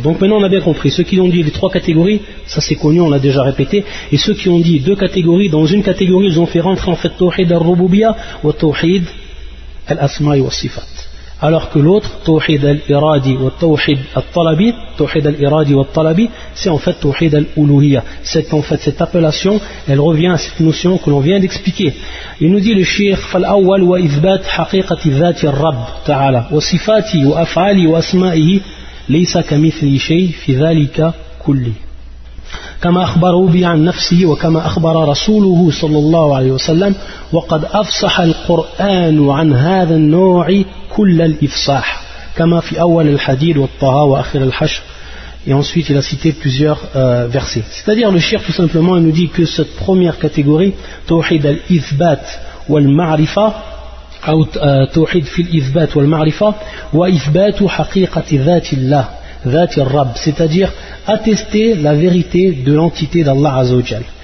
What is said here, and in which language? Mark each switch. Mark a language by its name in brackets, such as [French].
[French] Donc maintenant on a bien compris, ceux qui ont dit les trois catégories, ça c'est connu, on l'a déjà répété, et ceux qui ont dit deux catégories, dans une catégorie ils ont fait rentrer en fait tawhid al-rububiyya wa tawhid al-asma'i wa sifat, alors que l'autre tawhid al-iradi wa tawhid al-talabi, tawhid al-iradi wa talabi, c'est en fait tawhid al-uluhiyya. C'est en fait cette appellation, elle revient à cette notion que l'on vient d'expliquer. Il nous dit le shaykh, [Arabic] fal-awwal wa ithbat haqiqati dhati ar-rabb ta'ala wa sifati wa af'ali wa asma'ihi laysa kamithli shay fi dhalika kulli كما أخبره بي عن نفسه وكما أخبر رسوله صلى الله عليه وسلم وقد أفصح القرآن عن هذا النوع كل الإفصاح كما في أول الحديد والطه وآخر الحشر. [French] Et ensuite il a cité plusieurs versets. C'est-à-dire le shir tout simplement il nous dit que cette première catégorie [Arabic] توحيد الإثبات والمعرفة أو توحيد في الإثبات والمعرفة وإثبات حقيقة ذات الله ذات الرب, [French] c'est-à-dire attester la vérité de l'entité d'Allah Azzawajal.